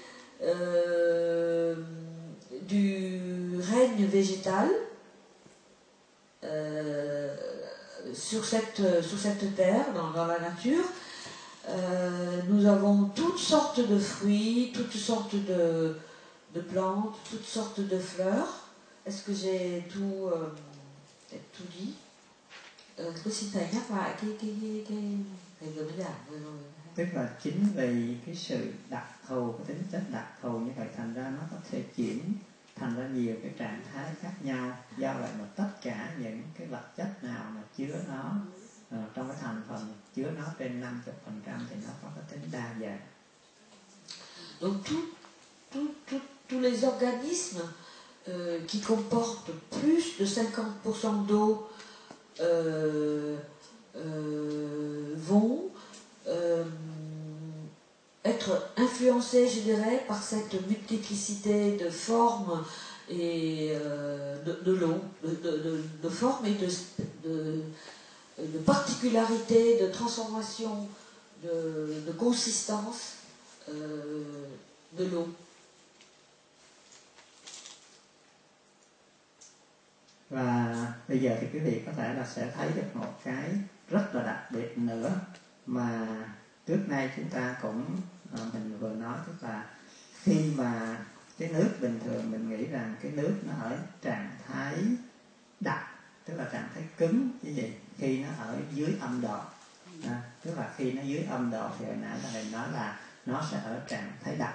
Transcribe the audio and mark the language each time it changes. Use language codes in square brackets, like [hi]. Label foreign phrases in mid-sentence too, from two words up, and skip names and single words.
[fr] du règne végétal sur cette terre, dans la nature. Nous avons toutes sortes de fruits, toutes sortes de plantes, toutes sortes de fleurs. Est-ce que j'ai tout dit? [vi] Xin thầy nhắc lại cái thầy vừa mới giảng vừa rồi. Tức là chính vì cái sự đặc thù, cái tính chất đặc thù như vậy, thành ra nó có thể chuyển thành ra nhiều cái trạng thái khác nhau. Do vậy mà tất cả những cái vật chất nào mà chứa nó trong cái thành phần chứa nó trên 50% thì nó có cái tính đa dạng. [fr] Donc tous les organismes qui comportent plus de 50% d'eau vont être influencés, je dirais, par cette multiplicité de formes et de l'eau, de formes et de particularités, de transformation, de consistance de l'eau. [vi] Và bây giờ thì quý vị có thể là sẽ thấy được một cái rất là đặc biệt nữa mà trước nay chúng ta cũng mình vừa nói, tức là khi mà cái nước bình thường mình nghĩ rằng cái nước nó ở trạng thái đặc, tức là trạng thái cứng như vậy, khi nó ở dưới âm độ, tức là khi nó dưới âm độ thì hồi nãy là thầy nói là nó sẽ ở trạng thái đặc.